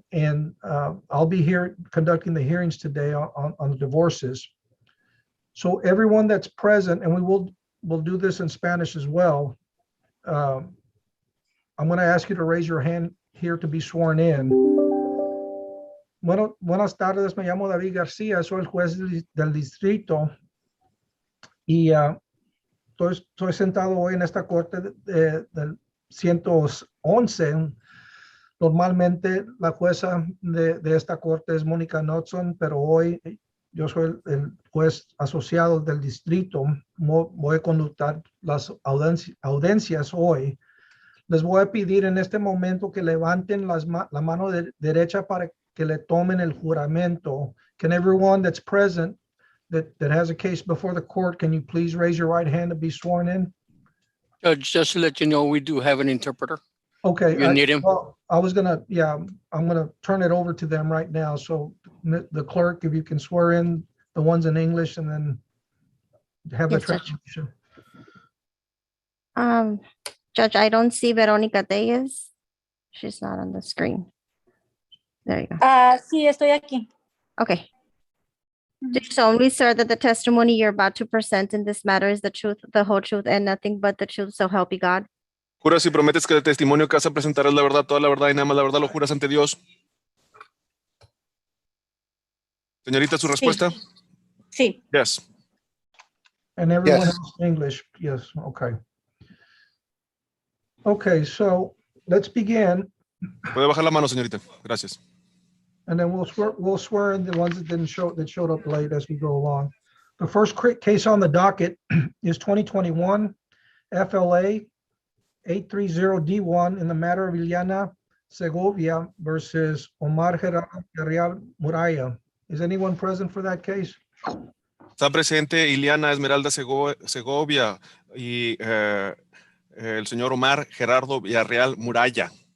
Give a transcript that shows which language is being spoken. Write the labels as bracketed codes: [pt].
[en] And I'll be here conducting the hearings today on the divorces. So everyone that's present, and we'll do this in Spanish as well. I'm going to ask you to raise your hand here to be sworn in. [es] Buenas tardes, me llamo David García, soy el juez del distrito y estoy sentado hoy en esta corte del 111. Normalmente la jueza de esta corte es Mónica Knotson, pero hoy yo soy el juez asociado del distrito. Voy a conductar las audiencias hoy. Les voy a pedir en este momento que levanten la mano derecha para que le tomen el juramento. [en] Can everyone that's present that has a case before the court, can you please raise your right hand to be sworn in? Judge, just to let you know, we do have an interpreter. Okay. You need him? Well, I'm gonna turn it over to them right now. So the clerk, if you can swear in the ones in English and then have the Yes, Judge. translation. Judge, I don't see Veronica Reyes. She's not on the screen. There you go. [es] Sí, estoy aquí. [en] Okay. Do you solemnly swear that the testimony you're about to present in this matter is the truth, the whole truth, and nothing but the truth, so help you God? [es] ¿Juras y prometes que el testimonio que vas a presentar es la verdad, toda la verdad y nada más la verdad? ¿Lo juras ante Dios? Señorita, ¿su respuesta? Sí. [en] Yes. And everyone Yes. else English, yes, okay. Okay, so let's begin, [es] Puede bajar la mano, señorita. Gracias. [en] and then we'll swear in the ones that showed up late as we go along. The first case on the docket is 2021 FLA 830D1 in the matter of Ileana Segovia versus Omar Gerardo Muraya. Is anyone present for that case? [es] Está presente Ileana Esmeralda Segovia y el señor Omar Gerardo Villarreal Muraya.